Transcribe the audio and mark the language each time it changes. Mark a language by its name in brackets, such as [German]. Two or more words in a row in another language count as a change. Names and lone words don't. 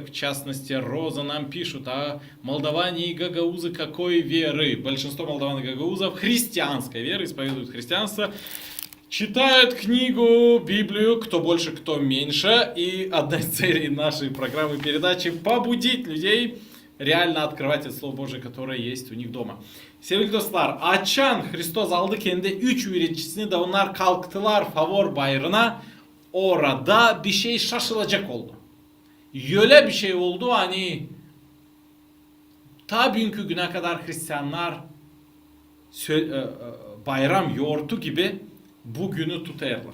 [Russian] В частности, Роза нам пишут: а молдаване и гагаузы какой веры? Большинство молдаван и гагаузов христианской веры, исповедуют христианство. Читают книгу, Библию, кто больше, кто меньше. И одна из целей нашей программы передачи — побудить людей реально открывать это Слово Божие, которое есть у них дома. [Gagauz] Sevgili dostlar, açan Hristos aldı kendi 3 üyeticisini de onlar kalktılar favor bayrına. Orada bir şey şaşılacak oldu. Öyle bir şey oldu hani ta bugünkü güne kadar Hristiyanlar bayram yoğurtu gibi bugünü tutarlar.